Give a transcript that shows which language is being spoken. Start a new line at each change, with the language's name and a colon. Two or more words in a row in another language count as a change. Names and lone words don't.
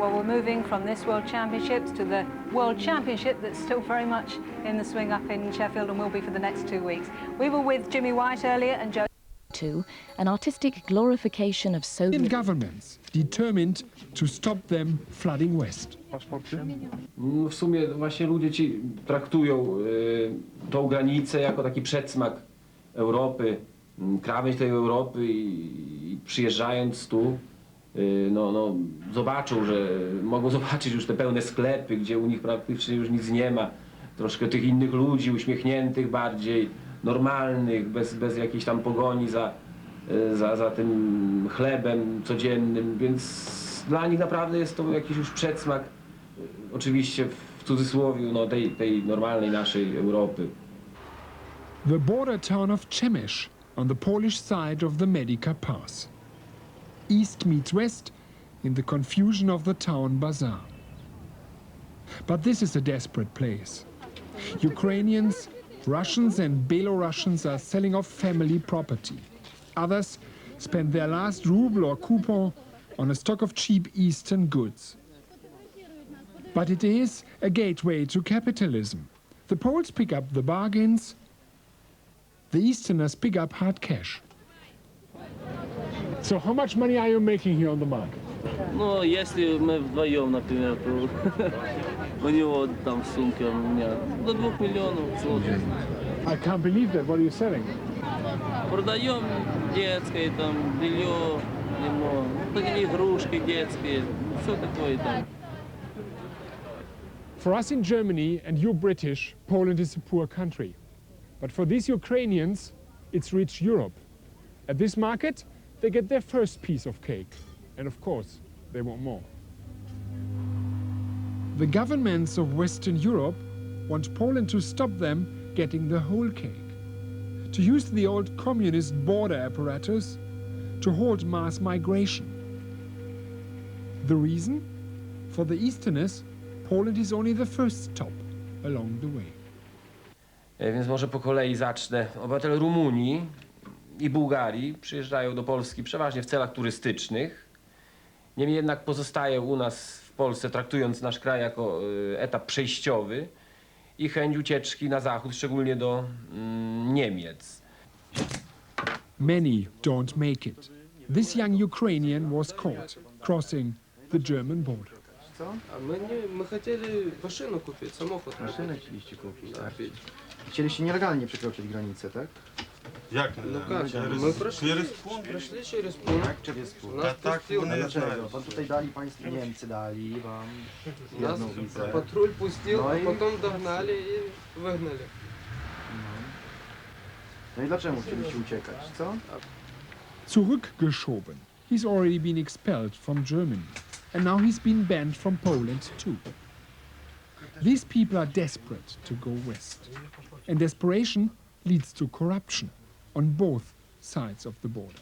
English: Well, we're moving from this World Championships to the World Championship that's still very much in the swing up in Sheffield and will be for the next 2 weeks. We were with Jimmy White earlier and Joe. To an artistic glorification of Soviet governments determined to stop them flooding west.
Polish: W sumie właśnie ludzie ci traktują tą granicę jako taki przedsmak Europy, krawędź tej Europy i przyjeżdżając tu zobaczą, że mogą zobaczyć już te pełne sklepy, gdzie u nich praktycznie już nic nie ma. Troszkę tych innych ludzi, uśmiechniętych bardziej, normalnych, bez jakiejś tam pogoni za tym chlebem codziennym, więc dla nich naprawdę jest to jakiś już przedsmak, oczywiście w cudzysłowie, tej normalnej naszej Europy.
English: The border town of Przemyśl on the Polish side of the Medica Pass. East meets west in the confusion of the town bazaar. But this is a desperate place. Ukrainians, Russians and Belarusians are selling off family property. Others spend their last ruble or coupon on a stock of cheap Eastern goods. But it is a gateway to capitalism. The Poles pick up the bargains, the Easterners pick up hard cash. So how much money are you making here on the market?
Russian: Ну, если мы вдвоем, например, то у него там сумка у меня до 2 миллионов злотых.
English: I can't believe that. What are you selling?
Russian: Продаем детское, там, белье, ему, такие игрушки детские, все такое там.
English: For us in Germany, and you British, Poland is a poor country. But for these Ukrainians, it's rich Europe. At this market, they get their first piece of cake. And of course, they want more. The governments of Western Europe want Poland to stop them getting the whole cake, to use the old communist border apparatus to halt mass migration. The reason? For the Easterners, Poland is only the first stop along the way.
Polish: Więc może po kolei zacznę. Obywatele Rumunii i Bułgarii przyjeżdżają do Polski przeważnie w celach turystycznych. Niemniej jednak pozostaje u nas w Polsce, traktując nasz kraj jako etap przejściowy i chęć ucieczki na zachód, szczególnie do Niemiec.
English: Many don't make it. This young Ukrainian was caught crossing the German border.
Russian: А мы хотели машину купить, самоход.
Polish: Машину chcieliście kupić, tak? Chcieliście nielegalnie przekroczyć granicę, tak? Jak? No
Russian: как? Мы прошли через пункт. Tak, через пунkt. Нас пустил.
Polish: A dlaczego? Bo tutaj dali państwo, Niemcy dali wam
Russian: Нас
Polish: jedną wizę.
Russian: патруль пустил,
Polish: No
Russian: а
Polish: i-
Russian: потом догнали и выгнали.
Polish: No i dlaczego chcieliście uciekać, co?
German: Zurückgeschoben.
English: He's already been expelled from Germany. And now he's been banned from Poland too. These people are desperate to go west. And desperation leads to corruption on both sides of the border.